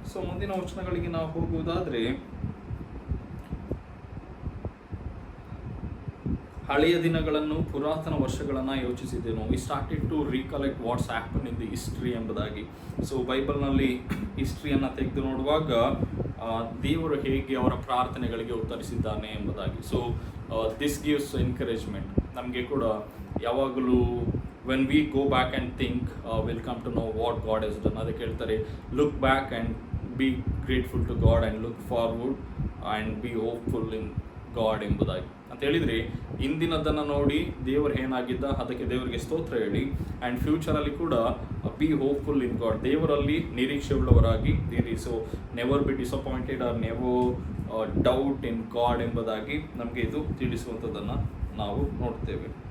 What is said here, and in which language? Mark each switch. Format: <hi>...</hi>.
<kn>So ಮುಂದಿನ ವಚನಗಳಿಗೆ ನಾವು ಹೋಗುವುದಾದರೆ, ಹಳೆಯ ದಿನಗಳನ್ನು, ಪುರಾತನ ವರ್ಷಗಳನ್ನು ಯೋಚಿಸಿದೆನು.</kn> <en>we started to recollect what's happen in the history</en> <kn>ಎಂಬುದಾಗಿ. ಸೊ ಬೈಬಲ್ನಲ್ಲಿ ಹಿಸ್ಟ್ರಿಯನ್ನು ತೆಗೆದು ನೋಡುವಾಗ ದೇವರು ಹೇಗೆ ಅವರ ಪ್ರಾರ್ಥನೆಗಳಿಗೆ ಉತ್ತರಿಸಿದ್ದಾನೆ ಎಂಬುದಾಗಿ.</kn> <en>So this gives encouragement.</en> <kn>ನಮಗೆ ಕೂಡ ಯಾವಾಗಲೂ</kn> <en>when we go back and think, we'll come to know what God has done.</en> <kn>ಅದಕ್ಕೆ ಹೇಳ್ತಾರೆ,</kn> <en>look back and be grateful to God and look forward and be hopeful in God</en> <kn>ಎಂಬುದಾಗಿ. ಅಂತ ಹೇಳಿದರೆ ಇಂದಿನದನ್ನು ನೋಡಿ ದೇವರು ಏನಾಗಿದ್ದ ಅದಕ್ಕೆ ದೇವರಿಗೆ ಸ್ತೋತ್ರ ಹೇಳಿ,</kn> <en>and ಫ್ಯೂಚರಲ್ಲಿ ಕೂಡ be hopeful in God,</en> <kn>ದೇವರಲ್ಲಿ ನಿರೀಕ್ಷೆ ಉಳ್ಳವರಾಗಿ ಇರಿ.</kn> <en>so never be disappointed or never doubt in God</en> <kn>ಎಂಬುದಾಗಿ ನಮಗೆ ಇದು ತಿಳಿಸುವಂಥದ್ದನ್ನು ನಾವು ನೋಡ್ತೇವೆ.</kn>